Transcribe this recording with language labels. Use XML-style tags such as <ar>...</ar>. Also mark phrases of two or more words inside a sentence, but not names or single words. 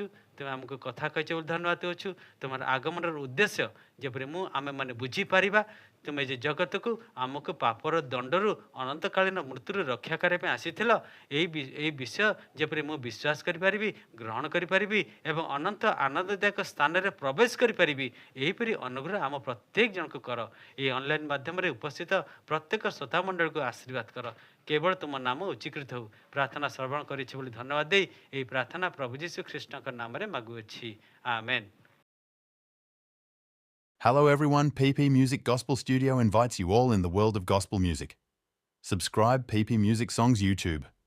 <or>ତୁମେ ଆମକୁ କଥା କହିଛ ବୋଲି ଧନ୍ୟବାଦ ଦେଉଛୁ। ତୁମର ଆଗମନର ଉଦ୍ଦେଶ୍ୟ ଯେପରି ଆମେମାନେ ବୁଝିପାରିବା, ତୁମେ ଯେ ଜଗତକୁ ଆମକୁ ପାପର ଦଣ୍ଡରୁ ଅନନ୍ତକାଳୀନ ମୃତ୍ୟୁରୁ ରକ୍ଷା କରିବା ପାଇଁ ଆସିଥିଲ, ଏହି ବିଷୟ ଯେପରି ମୁଁ ବିଶ୍ୱାସ କରିପାରିବି, ଗ୍ରହଣ କରିପାରିବି ଏବଂ ଅନନ୍ତ ଆନନ୍ଦଦାୟକ ସ୍ଥାନରେ ପ୍ରବେଶ କରିପାରିବି, ଏହିପରି ଅନୁଗ୍ରହ ଆମ ପ୍ରତ୍ୟେକ ଜଣକୁ କର। ଏହି ଅନଲାଇନ୍ ମାଧ୍ୟମରେ ଉପସ୍ଥିତ ପ୍ରତ୍ୟେକ ଶ୍ରୋତା ମଣ୍ଡଳୀକୁ ଆଶୀର୍ବାଦ କର। କେବଳ ତୁମ ନାମ ଉଚ୍ଚୀକୃତ ହେଉ। ପ୍ରାର୍ଥନା ଶ୍ରବଣ କରିଛି ବୋଲି ଧନ୍ୟବାଦ ଦେଇ ଏହି ପ୍ରାର୍ଥନା ପ୍ରଭୁ ଯୀଶୁ ଖ୍ରୀଷ୍ଟଙ୍କ ନାମରେ ମାଗୁଅଛି, ଆମେନ୍।</or> <en>Hello everyone, PP Music Gospel Studio invites you all in the world of gospel music. Subscribe PP Music Songs YouTube.</en>